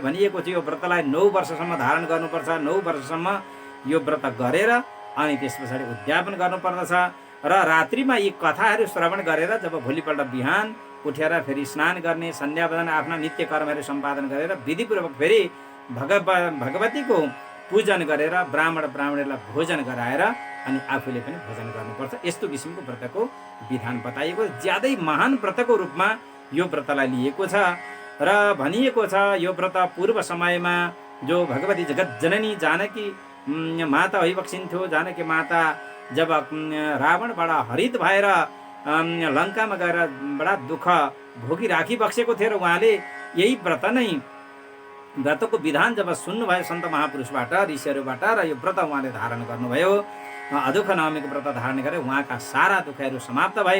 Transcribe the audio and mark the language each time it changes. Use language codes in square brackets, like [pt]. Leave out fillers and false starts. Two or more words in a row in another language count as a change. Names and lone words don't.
[ne] भनिएको थियो यो व्रतलाई 9 वर्षसम्म धारण गर्नुपर्छ, 9 वर्षसम्म यो व्रत गरेर अनि त्यस पछाडि उद्यापन गर्नुपर्दछ र रात्रिमा यी कथाहरू श्रवण गरेर जब भोलिपल्ट बिहान उठेर फेरि स्नान गर्ने, सन्ध्यावन्दन, आफ्ना नित्य कर्महरू सम्पादन गरेर विधिपूर्वक फेरि भगवतीको पूजन गरेर ब्राह्मणलाई भोजन गराएर अनि आफूले पनि भोजन गर्नुपर्छ। यस्तो किसिमको व्रतको विधान बताइएको, ज्यादै महान व्रतको रूपमा यो व्रतलाई लिएको छ र भनिएको छ यो व्रत पूर्व समयमा जो भगवती जगत जननी जानकी माता भइबक्सिन्थ्यो। जानकी माता जब रावणबाट हरित भएर लङ्कामा गएर बडा दुःख भोगिराखी बसेको थियो र उहाँले यही व्रतको विधान जब सुन्नुभयो सन्त महापुरुषबाट, ऋषिहरूबाट र यो व्रत उहाँले धारण गर्नुभयो। अदुख नवमीको व्रत धारण गरे उहाँका सारा दुःखहरू समाप्त भए।